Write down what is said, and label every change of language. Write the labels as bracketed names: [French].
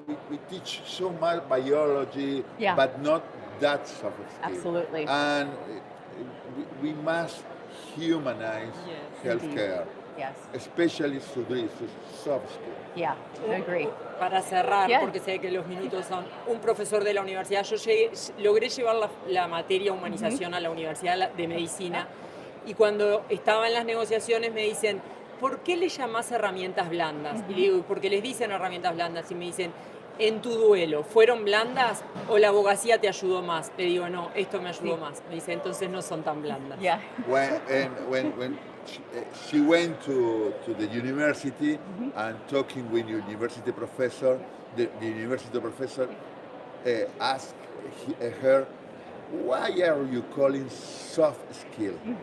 [English] we teach so much biology, Yeah. but not that soft skill. Absolutely. And we must humanize Yes. healthcare, Yes. especially through this soft skill. Yeah. I agree. [Spanish] Para cerrar, [English] Yeah. [Spanish] porque sé que los minutos son, un profesor de la universidad, logré llevar la materia humanización a la Universidad de Medicina, y cuando estaba en las negociaciones me dicen, ¿por qué le llamás herramientas blandas? Y le digo, porque les dicen herramientas blandas, y me dicen, en tu duelo, ¿fueron blandas o la abogacía te ayudó más? Le digo, no, esto me ayudó más. Me dice, entonces no son tan blandas. [English] Yeah. When she went to the university and talking with university professor, the university professor asked her, why are you calling soft skill?